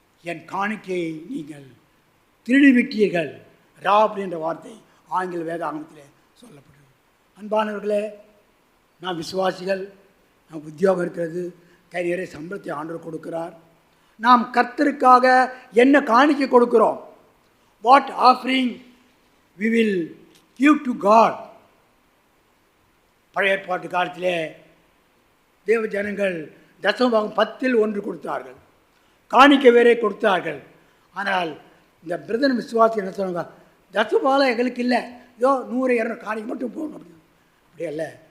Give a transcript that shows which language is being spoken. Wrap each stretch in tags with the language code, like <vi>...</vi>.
<ta>என் காணிக்கையை நீங்கள் திருடிவிட்டீர்கள். ராப் என்ற வார்த்தை ஆங்கில வேதாகமத்தில் சொல்லப்படுது. அன்பானவர்களே, நாம் விசுவாசிகள், நாம் உத்தியோகம் இருக்கிறது, கை நிறைய சம்பளத்தை ஆண்டவர் கொடுக்கிறார். நாம் கர்த்தருக்காக என்ன காணிக்கை கொடுக்கிறோம்?</ta> <en>What offering we will give to God.</en> <ta>பழைய ஏற்பாட்டு காலத்திலே தேவ ஜனங்கள் தசமபாகம் 10% கொடுத்தார்கள், காணிக்கை வேறே கொடுத்தார்கள். ஆனால் இந்த பிரதன் விசுவாசி என்ன சொன்னாங்க? தசமபாகம் எங்களுக்கு இல்லை, ஏதோ 100-200 காணிக்கை மட்டும் போகணும் அப்படின்னு. அப்படியே இல்லை.</ta>